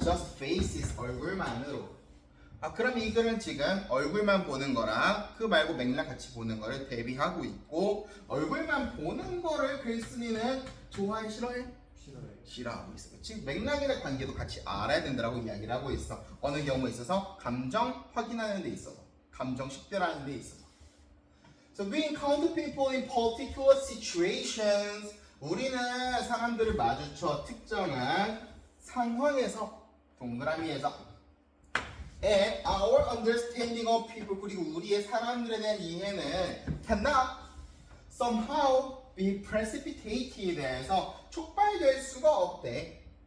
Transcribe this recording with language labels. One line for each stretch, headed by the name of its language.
Korean: just faces 얼굴만으로. 그럼 이거는 지금 얼굴만 보는 거랑 그 말고 맥락 같이 보는 거를 대비하고 있고 얼굴만 보는 거를 글쓴이는 좋아해 싫어해? 싫어하고 있어. 그치? 맥락이나 관계도 같이 알아야 된다라고 이야기를 하고 있어. 어느 경우에 있어서 감정 확인하는 데 있어서 감정 식별하는 데 있어서.
English: So we encounter people in particular situations.
Korean: 우리는 사람들을 마주쳐 특정한 상황에서 동그라미에서 and our understanding of people 그리고 우리의 사람들에 대한 이해는 cannot somehow be precipitated 해서 촉발될 수가 없대.